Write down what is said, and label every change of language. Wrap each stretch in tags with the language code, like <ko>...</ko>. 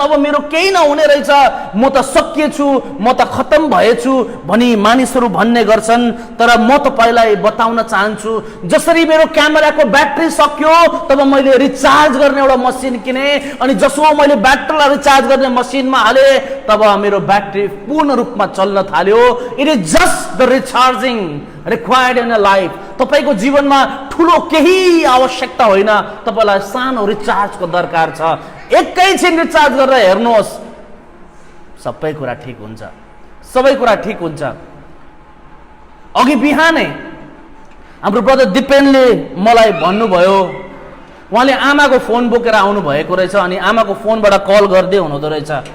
<ne>अब मेरो केही नहुने रहेछ, म त सकिएछु, म त खत्तम भएछु भनी मानिसहरू भन्ने गर्छन्। तर म तपाईलाई बताउन चाहन्छु, जसरी मेरो क्यामेराको ब्याट्री सक्यो तब मैले रिचार्ज गर्ने एउटा मसिन किने, अनि जसो मैले ब्याट्रीलाई रिचार्ज गर्ने मसिनमा हाले तब मेरो ब्याट्री पूर्ण रूपमा चल्न थाल्यो।</ne> <en>It is just the recharging required in a life.</en> <ne>तपाईको जीवनमा ठुलो केही आवश्यकता होइन, तपाईलाई सानो रिचार्जको दरकार छ। एकैछिन रिचार्ज गरेर हेर्नुहोस्, सबै कुरा ठिक हुन्छ, सबै कुरा ठिक हुन्छ। अघि बिहानै हाम्रो ब्रदर दिपेनले मलाई भन्नुभयो, उहाँले आमाको फोन बोकेर आउनु भएको रहेछ, अनि आमाको फोनबाट कल गर्दै हुनुहुँदो रहेछ।</ne>